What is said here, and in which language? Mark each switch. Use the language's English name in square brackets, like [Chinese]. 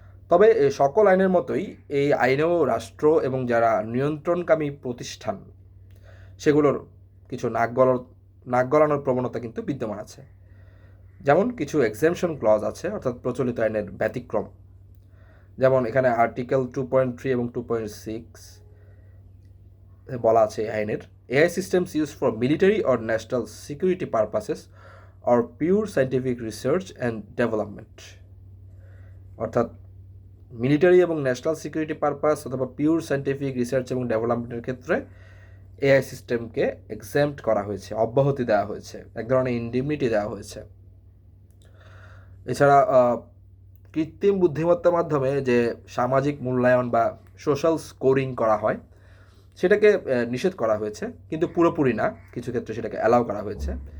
[Bangla] তবে সকল আইনের মতোই এই আইনেও রাষ্ট্র এবং যারা নিয়ন্ত্রণকামী প্রতিষ্ঠান সেগুলোর কিছু নাক গলানোর প্রবণতা কিন্তু বিদ্যমান আছে। যেমন কিছু এক্সেমশন ক্লজ আছে, অর্থাৎ প্রচলিত আইনের ব্যতিক্রম। যেমন এখানে আর্টিকেল 2.3 এবং 2.6 বলা আছে আইনের, [English] AI systems used for military or national security purposes or pure scientific research and development। [Bangla] অর্থাৎ মিলিটারি এবং ন্যাশনাল সিকিউরিটি পারপাস অথবা পিওর সায়েন্টিফিক রিসার্চ এবং ডেভেলপমেন্টের ক্ষেত্রে এআই সিস্টেমকে এক্সাম্পট করা হয়েছে, অব্যাহতি দেওয়া হয়েছে, এক ধরনের ইন্ডিমনিটি দেওয়া হয়েছে। এছাড়া কৃত্রিম বুদ্ধিমত্তার মাধ্যমে যে সামাজিক মূল্যায়ন বা সোশ্যাল স্কোরিং করা হয় সেটাকে নিষেধ করা হয়েছে, কিন্তু পুরোপুরি না, কিছু ক্ষেত্রে সেটাকে অ্যালাউ করা হয়েছে।